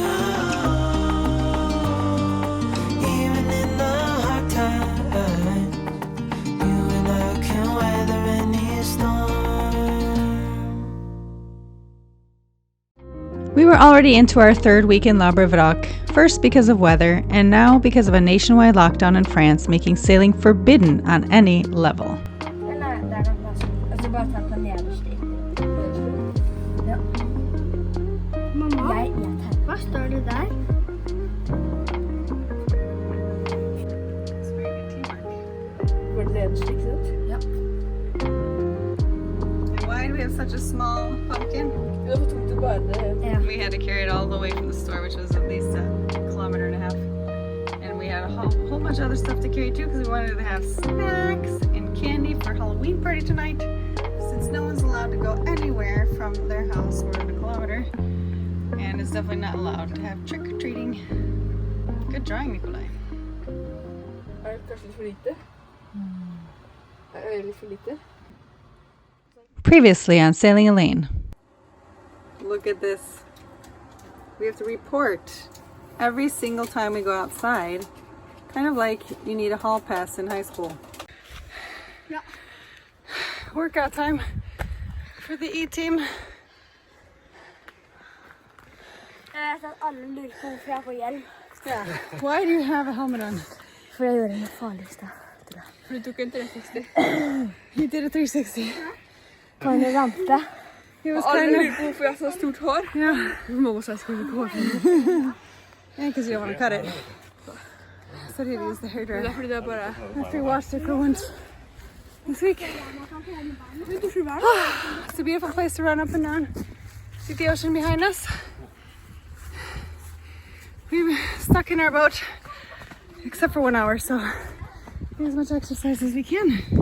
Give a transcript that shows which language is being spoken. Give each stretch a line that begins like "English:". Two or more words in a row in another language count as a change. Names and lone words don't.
English: Even in the hard times, you and I can weather any storm. We were already into our 3rd week in L'aber Wrac'h, first because of weather, and now because of a nationwide lockdown in France making sailing forbidden on any level.
Norwegian: Hva står det der? Var det nederst, ikke sant? Ja.
English: Why do we have such a small pumpkin?
Norwegian: Det var tungt å bære. Ja.
English: We had to carry it all the way from the store, which was at least a kilometer and a half. And we had a whole bunch of other stuff to carry too, because we wanted to have snacks and candy for Halloween party tonight. Since no one's allowed to go anywhere from their house more than a kilometer, and it's definitely not allowed to have trick-or-treating. Good drawing, Nikolai.
Norwegian: Er det kanskje litt for lite? Er det litt for lite?
English: Previously on Sailing ELANE. Look at this. We have to report every single time we go outside. Kind of like you need a hall pass in high school. Yeah. Workout time for the E-team.
Norwegian: Jeg vet at alle lurer på hvorfor jeg har på hjelm.
English: Yeah. Why do you have a helmet on?
Norwegian: For jeg gjorde det farligste. For du tok en 360.
English: You did a 360.
Norwegian: På en rampe.
English: It was
Norwegian: Alle
English: kind
Norwegian: lurer
English: of...
Norwegian: på hvorfor jeg har så stort hår.
English: Yeah.
Norwegian: Mamma sa jeg skulle ikke hår.
English: And because you don't want to cut it. So you use the hair
Norwegian: Det
English: dryer.
Norwegian: er fordi det er bare...
English: After we washed it for once this week. It's a beautiful place to run up and down. See the ocean behind us? We've stuck in our boat, except for 1 hour, so get as much exercise as we can.